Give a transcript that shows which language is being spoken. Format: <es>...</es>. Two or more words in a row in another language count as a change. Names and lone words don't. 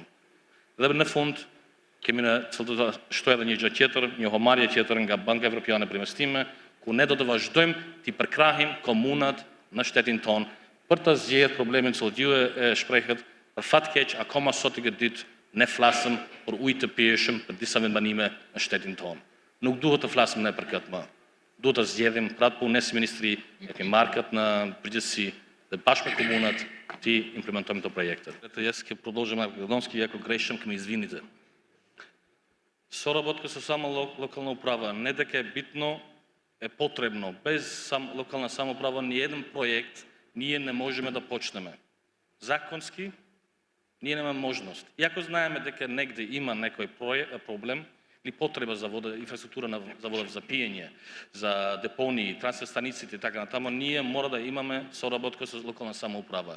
<sq>Dhe në fund kemi në shtoj edhe një gjë tjetër, një homarje tjetër nga Banka Evropiane për investime, ku ne do të vazhdojmë të përkrahim komunat në shtetin ton për të zgjedhur problemin që ju e shprehet, për fat keq akoma sot i këtë ditë ne flasëm për ujë të pijshëm për disa vendbanime në shtetin ton. Nuk duhet të flasim ne për këtë më. Duhet të zgjedhim pra të punë ne si ministri, e kemi marrë këtë në përgjithësi dhe bashkë me komunat të implementojmë këto projekte.</sq> <mk>Јас ќе продолжим на македонски, иако грешам, ќе ме извините. Соработка со само локална управа, не дека е битно, е потребно. Без локална самоуправа ни еден проект ние не можеме да почнеме. Законски ние немаме можност. Иако знаеме дека негде има некој проблем, или потреба за вода, инфраструктура за вода за пиење, за депонии, трансфер станиците и така натаму, ние мора да имаме соработка со локална самоуправа.</mk>